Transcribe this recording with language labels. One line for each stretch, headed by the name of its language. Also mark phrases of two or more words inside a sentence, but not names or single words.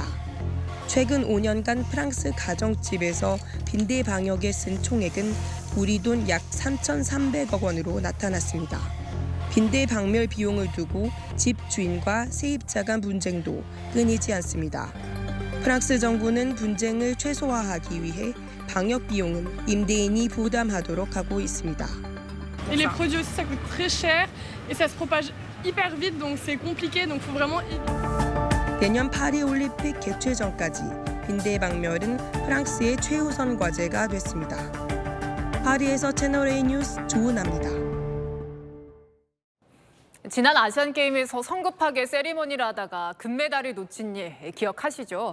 Korean: 최근 5년간 프랑스 가정집에서 빈대 방역에 쓴 총액은 우리 돈 약 3,300억 원으로 나타났습니다. 빈대 박멸 비용을 두고 집 주인과 세입자 간 분쟁도 끊이지 않습니다. 프랑스 정부는 분쟁을 최소화하기 위해 방역 비용은 임대인이 부담하도록 하고 있습니다.
French: Et les produits aussi ça coûte très cher et ça se propage hyper vite donc c'est compliqué donc faut vraiment
Korean: 내년 파리 올림픽 개최 전까지 빈대 박멸은 프랑스의 최우선 과제가 됐습니다. 파리에서 채널A 뉴스 조은하입니다. 지난 아시안게임에서 성급하게 세리머니를 하다가 금메달을 놓친 일 기억하시죠?